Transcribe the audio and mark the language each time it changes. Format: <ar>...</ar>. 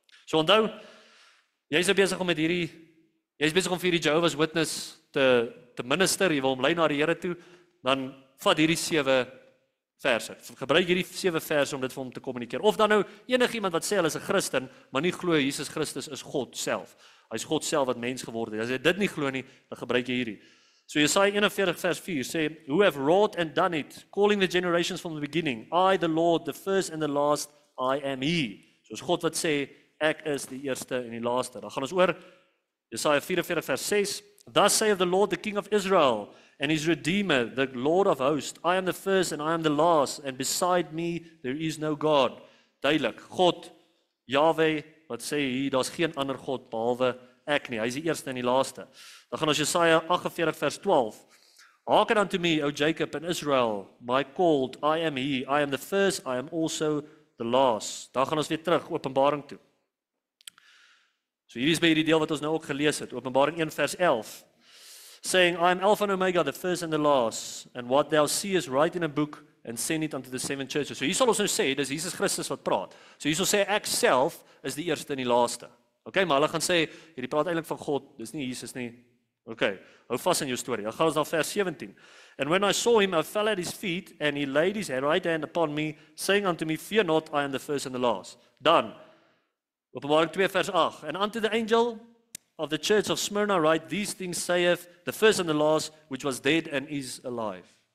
<af>So onthou, jy's besig om met hierdie jy's besig om vir hierdie Jehovah's Witness te minister, jy wil hom lei na die Here toe, dan vat hierdie 7 verse. Gebruik hierdie 7 verse om dit vir hom te kommunikeer. Of dan nou enigiemand wat sê hulle is 'n Christen, maar nie glo Jesus Christus is God self. Hy's God self wat mens geword het. As jy dit nie glo nie, dan gebruik jy hierdie. So Jesaja 41 vers 4 sê,</af> <en>who have wrought and done it, calling the generations from the beginning, I the Lord, the first and the last, I am he.</en> <af>So is God wat sê, ek is die eerste en die laaste. Dan gaan ons oor Jesaja 44 vers 6,</af> <en>thus saith the Lord, the King of Israel, and his Redeemer, the Lord of hosts, I am the first and I am the last, and beside me there is no God.</en> <af>Duidelik, God, Yahweh, wat sê hier, daar's geen ander God behalwe ek nie, hy is die eerste en die laaste. Dan gaan ons Jesaja 48 vers 12.</af> <en>Hearken unto me, O Jacob and Israel, my called, I am he, I am the first, I am also the last.</en> <af>Dan gaan ons weer terug, Openbaring toe. So hier is by hierdie deel wat ons nou ook gelees het, Openbaring 1 vers 11.</af> <en>Saying, I am Alpha and Omega, the first and the last, and what thou seest write in a book, and send it unto the 7 churches.</en> <af>So hier sal ons nou sê, dis Jesus Christus wat praat. So hier sal sê, ek self is die eerste en die laaste. Okay, maar hulle gaan sê, hierdie praat eintlik van God, dis nie Jesus nie. Okay, hou vas in jou storie. Dan gaan ons na vers 17.</af> <en>And when I saw him, I fell at his feet, and he laid his right hand upon me, saying unto me, fear not, I am the first and the last.</en> <af>Dan, Openbaring 2 vers 8.</af> <en>And unto the angel of the church of Smyrna write, these things saith the first and the last, which was dead and is alive.</en>